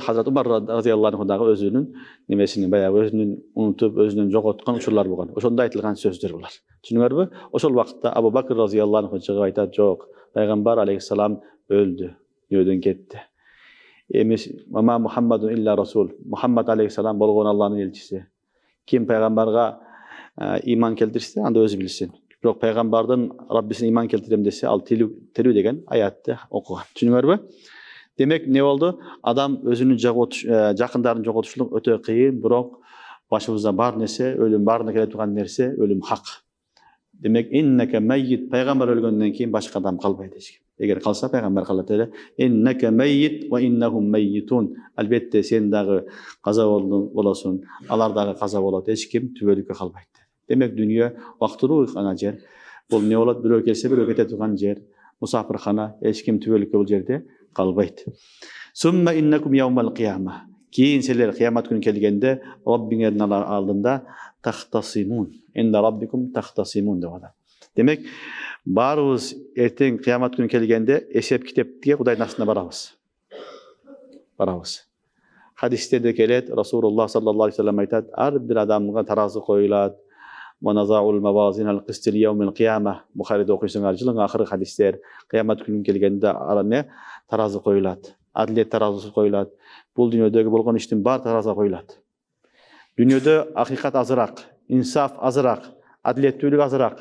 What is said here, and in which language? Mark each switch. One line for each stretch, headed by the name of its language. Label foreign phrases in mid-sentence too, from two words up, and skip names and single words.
Kyrgyz: Хазрат Умар
Arabic: رضي الله عنه
Kyrgyz: дагы өзүнүн немесин баягы өзүнүн унутуп, өзүнүн жоготкон учурлар болгон. Ошондо айтылган сөздөр булар. Түшүнүңөрбү? Ошол вакытта Абу Бакр
Arabic: رضي الله عنه
Kyrgyz: чыгып айтат: "Жок, пайгамбар алейхиссалам өлдү, дүйнөдөн кетти. Эмес
Arabic: وما محمد إلا رسول.
Kyrgyz: Мухаммад алейхиссалам болгон Алланын элчиси. Ким пайгамбарга иман келтирсе, анда өзү билсин. Бирок пайгамбардын Раббисине иман келтирем десе, ал тилүү деген аятты окуган." Түшүнүңөрбү? Демек не болду? Адам өзүнүн жакындарын жоготушлук өтө кыйын, бирок башыбызда бар нерсе, өлүм баарына келе турган нерсе, өлүм хак. Демек
Arabic: إنك ميت,
Kyrgyz: пайгамбар өлгөндөн кийин башка адам калбайт эч ким. Эгер калса пайгамбар калат эле.
Arabic: إنك ميت وإنهم ميتون.
Kyrgyz: Албетте сен дагы каза болосуң, алар дагы каза болот. Эч ким түбөлүккө калбайт. Демек дүйнө вактылуу гана жер. Бул не болот? Бирөө келсе, бирөө кете турган жер. Мусафирхана, эч ким түбөлүккө бул жерде калбайт.
Arabic: ثم إنكم يوم القيامة.
Kyrgyz: Кийин силер кыямат күнү келгенде Раббиңердин алдында тахтасимун.
Arabic: عند ربكم تختصمون
Kyrgyz: деп атат. Демек, баарыбыз эртең кыямат күнү келгенде эсеп китепке Кудайдын астына барабыз. Хадистерде келет, Расулуллах
Arabic: صلى الله عليه وسلم
Kyrgyz: айтат: "Ар бир адамга таразы коюлат.
Arabic: ونضع الموازين القسط ليوم القيامة."
Kyrgyz: Бухарида окуйсуңар, жылың акыры хадистер, кыямат күнү келгенде аране таразы коюлат. Адилет таразысы коюлат. Бул дүйнөдөгү болгон иштин бар таразыга коюлат. Дүйнөдө акыйкат азыраак, инсаф азыраак, адилеттүүлүк азыраак.